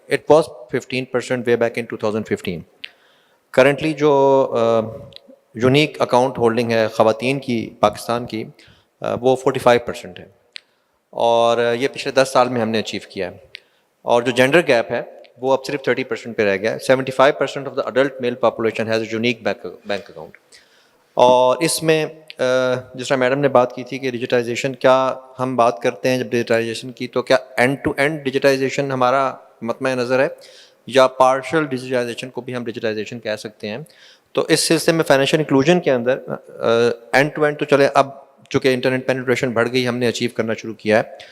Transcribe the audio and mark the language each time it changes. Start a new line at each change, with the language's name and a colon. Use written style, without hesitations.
English: It was 15% way back in 2015.
Urdu: Currently جو unique account holding ہے خواتین کی پاکستان کی, وہ 45% ہے, اور یہ پچھلے 10 سال میں ہم نے اچیو کیا ہے. اور جو جینڈر گیپ ہے وہ اب صرف 30% پہ رہ گیا ہے.
English: 75% of the adult male population has a unique bank account.
Urdu: اور اس میں جس طرح میڈم نے بات کی تھی کہ ڈیجیٹائزیشن, کیا ہم بات کرتے ہیں جب ڈیجیٹائزیشن کی تو کیا اینڈ ٹو اینڈ ڈیجیٹائزیشن ہمارا مطمع نظر ہے یا پارشل ڈیجیٹائزیشن کو بھی ہم ڈیجیٹائزیشن کہہ سکتے ہیں. تو اس سلسلے میں فائنینشیل انکلوژن کے اندر اینڈ ٹو اینڈ تو چلے, اب چونکہ انٹرنیٹ پینیٹریشن بڑھ گئی, ہم نے اچیو کرنا شروع کیا ہے.